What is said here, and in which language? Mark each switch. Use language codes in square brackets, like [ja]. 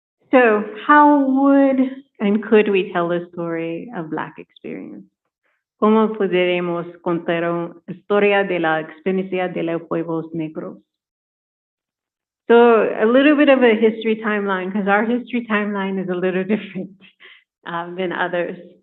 [en] So how would and could we tell the story of Black experience? [es] ¿Cómo podríamos contar una historia de la experiencia de los pueblos negros? [en] So a little bit of a history timeline, because our history timeline is a little different than others.